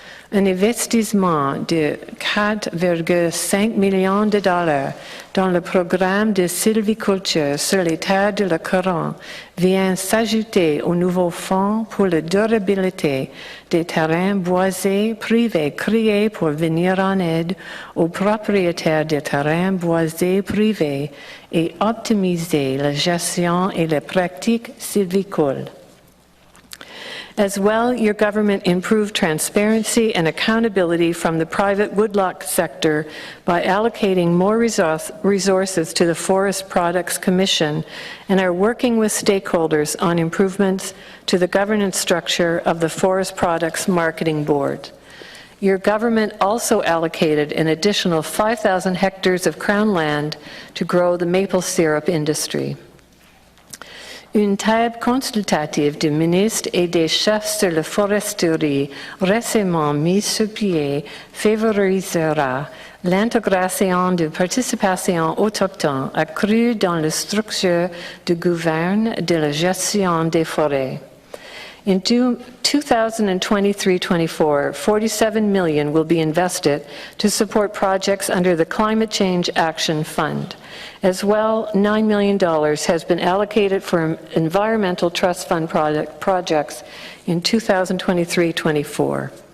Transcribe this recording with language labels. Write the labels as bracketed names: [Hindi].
[French] Un investissement de 4,5 millions de dollars dans le programme de sylviculture sur les terres de la Couronne vient s'ajouter au nouveau fonds pour la durabilité des terrains boisés privés créé pour venir en aide aux propriétaires de terrains boisés privés et optimiser la gestion et les pratiques sylvicoles. [English] As well, your government improved transparency and accountability from the private woodlot sector by allocating more resources to the Forest Products Commission and are working with stakeholders on improvements to the governance structure of the Forest Products Marketing Board. Your government also allocated an additional 5,000 hectares of Crown land to grow the maple syrup industry. [French] Une table consultative du ministre et des chefs sur la foresterie récemment mise sur pied favorisera l'intégration de participation autochtone accrue dans la structure de gouverne de la gestion des forêts. [English] In 2023-24, $47 million will be invested to support projects under the Climate Change Action Fund. As well, $9 million has been allocated for environmental trust fund projects in 2023-24.